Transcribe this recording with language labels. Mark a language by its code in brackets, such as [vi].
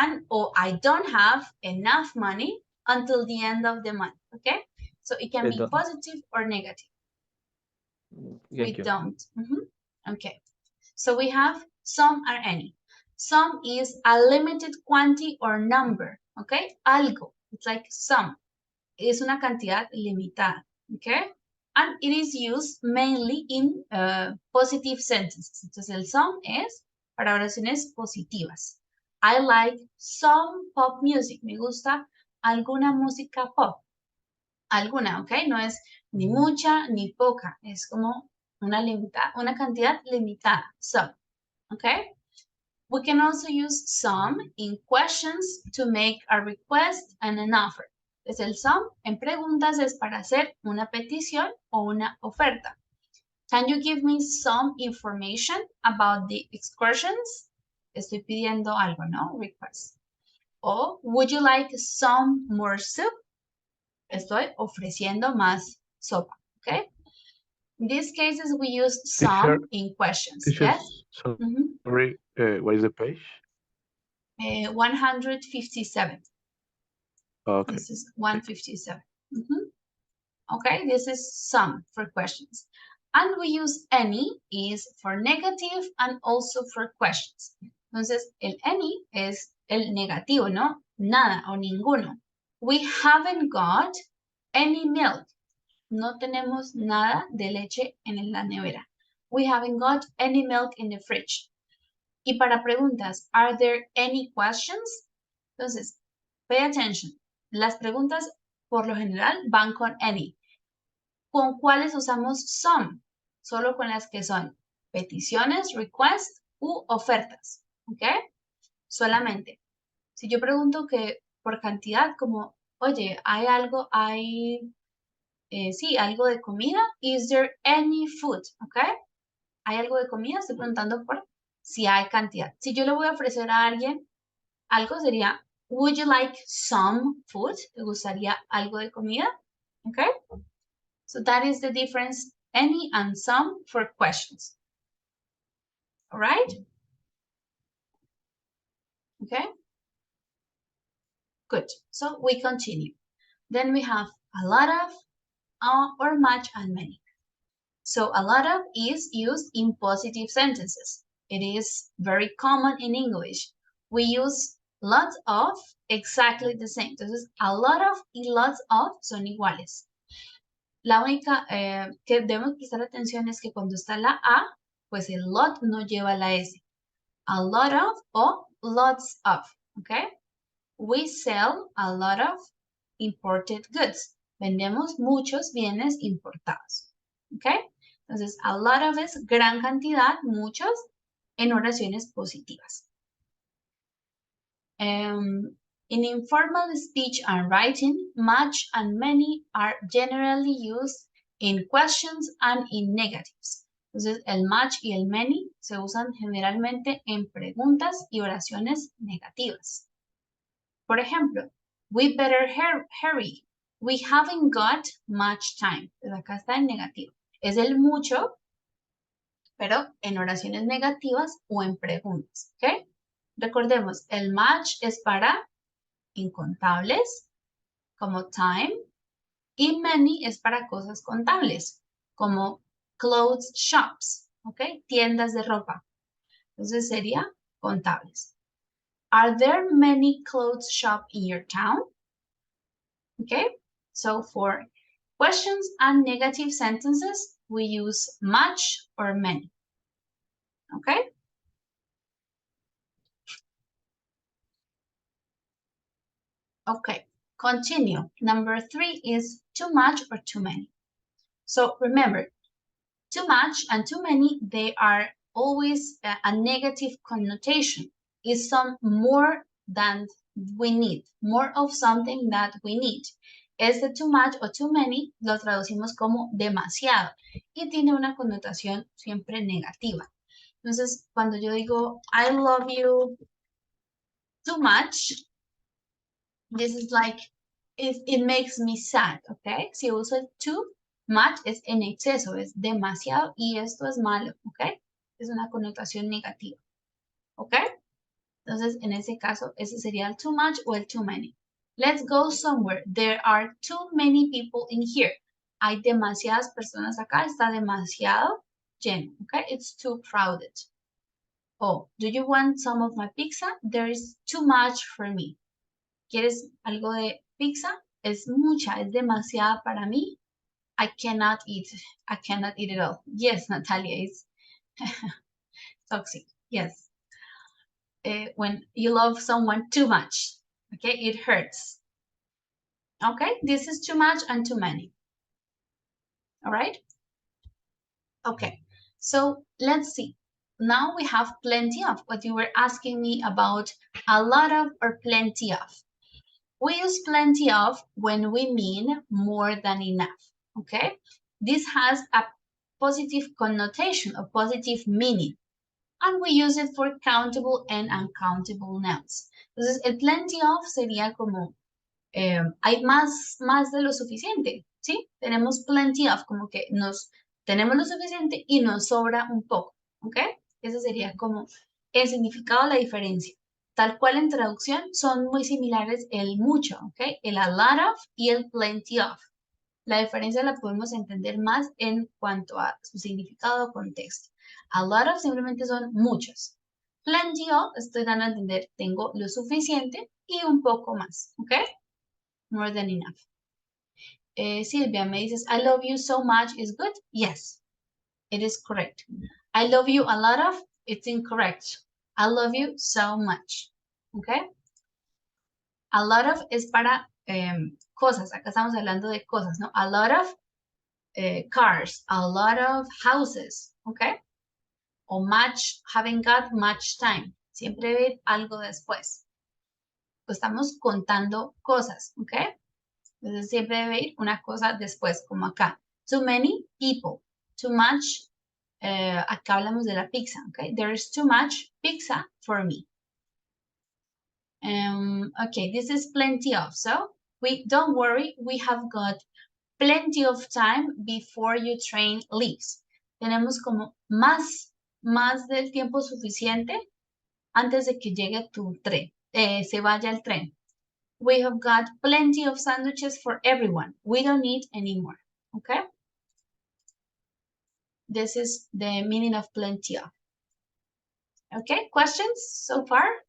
[en] Or I don't have enough money until the end of the month. Okay, so it can be positive or negative. We don't. Okay, so we have some or any. Some is a limited quantity or number. Okay, algo. It's like some. [es] Es una cantidad limitada, okay? [en] And it is used mainly in positive sentences. [es] Entonces, el some es para oraciones positivas. [en] I like some pop music. [es] Me gusta alguna música pop. Alguna, ¿ok? No es ni mucha ni poca. Es como una cantidad limitada. [en] Some, ¿ok? We can also use some in questions to make a request and an offer. [es] Entonces, el some en preguntas es para hacer una petición o una oferta. [en] Can you give me some information about the excursions? [es] Estoy pidiendo algo, ¿no? [en] Request. O, would you like some more soup? [es] Estoy ofreciendo más sopa, okay? [en] In these cases, we use some in questions, yes? Sorry, what is the page? 157. Okay. This is 157. Okay, this is some for questions. And we use any is for negative and also for questions. [es] Entonces, el any es el negativo, ¿no? Nada o ninguno. [en] We haven't got any milk. [es] No tenemos nada de leche en la nevera. [en] We haven't got any milk in the fridge. [es] Y para preguntas, [en] are there any questions? Entonces, pay attention. [es] Las preguntas, por lo general, van con any. ¿Con cuáles usamos some? Solo con las que son peticiones, requests u ofertas. ¿Ok? Solamente. Si yo pregunto que por cantidad, como, oye, ¿hay algo, sí, algo de comida? [en] Is there any food? ¿Ok? [es] ¿Hay algo de comida? Estoy preguntando por si hay cantidad. Si yo le voy a ofrecer a alguien algo, sería, [en] would you like some food? [es] ¿Te gustaría algo de comida? ¿Ok? [en] So that is the difference, any and some for questions. All right? Okay? Good. So we continue. Then we have a lot of, or much and many. So a lot of is used in positive sentences. It is very common in English. We use lots of exactly the same. [es] Entonces, a lot of y lots of son iguales. La única que debemos prestar atención es que cuando está la A, pues el lot no lleva la S. A lot of o lots of, ¿ok? [en] We sell a lot of imported goods. [es] Vendemos muchos bienes importados, ¿ok? Entonces, a lot of es gran cantidad, muchos, en oraciones positivas. [en] In informal speech and writing, much and many are generally used in questions and in negatives. [es] Entonces, el much y el many se usan generalmente en preguntas y oraciones negativas. Por ejemplo, [en] we better hurry. We haven't got much time. [es] Pues acá está en negativo. Es el mucho, pero en oraciones negativas o en preguntas, ¿ok? Recordemos, el much es para incontables, como time, y many es para cosas contables, como clothes shops, ¿ok? Tiendas de ropa. Entonces sería contables. [en] Are there many clothes shops in your town? Okay, so for questions and negative sentences, we use much or many. Okay? Okay, continue. Number 3 is too much or too many. So remember, too much and too many, they are always a negative connotation. Is some more than we need, more of something that we need. [es] Este too much o too many lo traducimos como demasiado y tiene una connotación siempre negativa. Entonces, cuando yo digo, [en] I love you too much, this is like, it makes me sad, ¿ok? [es] Si uso el too much es en exceso, es demasiado y esto es malo, ¿ok? Es una connotación negativa, ¿ok? Entonces, en ese caso, ese sería el too much o el too many. [en] Let's go somewhere. There are too many people in here. [es] Hay demasiadas personas acá, está demasiado lleno, ¿ok? [en] It's too crowded. Oh, do you want some of my pizza? There is too much for me. [es] ¿Quieres algo de pizza? Es mucha, es demasiada para mí. [en] I cannot eat it all. Yes, Natalia, it's toxic. Yes. When you love someone too much, okay, it hurts. Okay, this is too much and too many. All right. Okay, so let's see. Now we have plenty of, what you were asking me about, a lot of or plenty of. We use plenty of when we mean more than enough, okay? This has a positive connotation, a positive meaning, and we use it for countable and uncountable nouns. [es] Entonces, el plenty of sería como, hay más de lo suficiente, ¿sí? Tenemos plenty of, como que tenemos lo suficiente y nos sobra un poco, ¿ok? Ese sería como el significado, la diferencia. Tal cual en traducción son muy similares el mucho, ¿ok? El a lot of y el plenty of. La diferencia la podemos entender más en cuanto a su significado o contexto. A lot of simplemente son muchos. Plenty of, estoy dando a entender, tengo lo suficiente y un poco más, ¿ok? [en] More than enough. Silvia, [es] me dices, [en] I love you so much is good? Yes, it is correct. I love you a lot of, it's incorrect. I love you so much, ¿ok? [es] A lot of es para cosas, acá estamos hablando de cosas, ¿no? [en] A lot of cars, a lot of houses, ¿ok? O much, haven't got much time. [es] Siempre ve algo después. Estamos contando cosas, ¿ok? Entonces siempre debe ir una cosa después, como acá. [en] Too many people. Too much. [es] Acá hablamos de la pizza, ¿ok? [en] There is too much pizza for me. Okay, this is plenty of. So, don't worry, we have got plenty of time before your train leaves. [es] Tenemos como más del tiempo suficiente antes de que llegue tu tren, se vaya el tren. [en] We have got plenty of sandwiches for everyone. We don't need any more, okay? This is the meaning of plenty of. Okay, questions so far?